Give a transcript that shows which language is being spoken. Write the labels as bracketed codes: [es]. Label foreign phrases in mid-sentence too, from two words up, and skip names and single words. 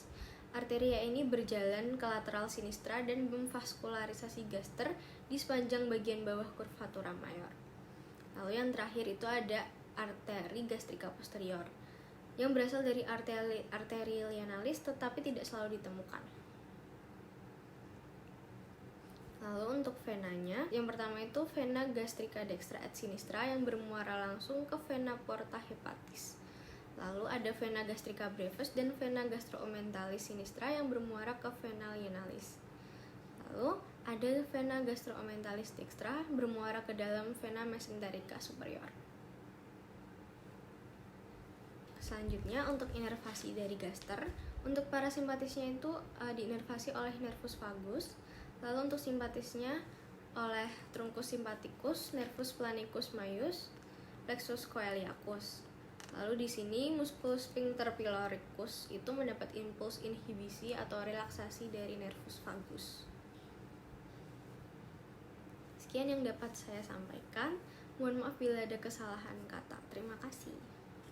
[id] Arteria ini berjalan ke lateral sinistra dan memvaskularisasi gaster di sepanjang bagian bawah curvatura mayor. Lalu yang terakhir itu ada arteri gastrica posterior yang berasal dari arteri lienalis tetapi tidak selalu ditemukan. Lalu untuk venanya, yang pertama itu vena gastrica dextra et sinistra yang bermuara langsung ke vena porta hepatis. Lalu ada vena gastrica brevis dan vena gastroomenthalis sinistra yang bermuara ke vena lienalis. Lalu ada vena gastroomenthalis dextra bermuara ke dalam vena mesenterica superior. Selanjutnya untuk inervasi dari gaster, untuk parasimpatisnya itu diinervasi oleh nervus vagus, lalu untuk simpatisnya oleh truncus sympathicus, nervus planicus maius, plexus coeliacus. Lalu di sini musculus sphincter pyloricus itu mendapat impuls inhibisi atau relaksasi dari nervus vagus. Sekian yang dapat saya sampaikan. Mohon maaf bila ada kesalahan kata. Terima kasih.